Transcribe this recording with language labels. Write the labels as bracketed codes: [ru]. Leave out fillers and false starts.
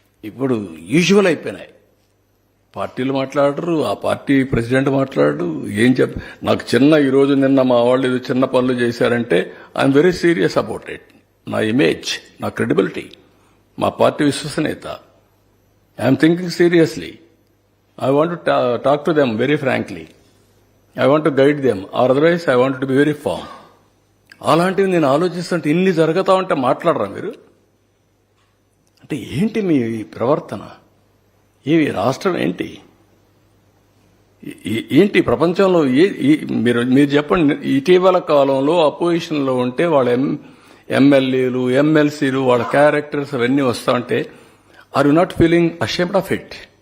[te] ఇప్పుడు యూజువల్ అయిపోయినాయి. పార్టీలు మాట్లాడరు, ఆ పార్టీ ప్రెసిడెంట్ మాట్లాడరు. ఏం నాకు ఈరోజు నిన్న మా వాళ్ళు ఏదో చిన్న పనులు చేశారంటే [en] I'm very serious about it. [te] నా ఇమేజ్, నా క్రెడిబిలిటీ, మా పార్టీ విశ్వసనీయత, [en] I'm thinking seriously. I want to talk to them very frankly. I want to guide them, or otherwise I want to be very firm. [te] అలాంటివి నేను ఆలోచిస్తుంటే ఇన్ని జరుగుతా ఉంటే మాట్లాడరా మీరు? అంటే ఏంటి మీ ప్రవర్తన? ఈ రాష్ట్రం ఏంటి? ఏంటి ప్రపంచంలో మీరు చెప్పండి. ఇటీవల కాలంలో అపోజిషన్లో ఉంటే వాళ్ళ ఎమ్మెల్యేలు, ఎమ్మెల్సీలు, వాళ్ళ క్యారెక్టర్స్ అవన్నీ వస్తా ఉంటే [en] Are you not feeling ashamed of it?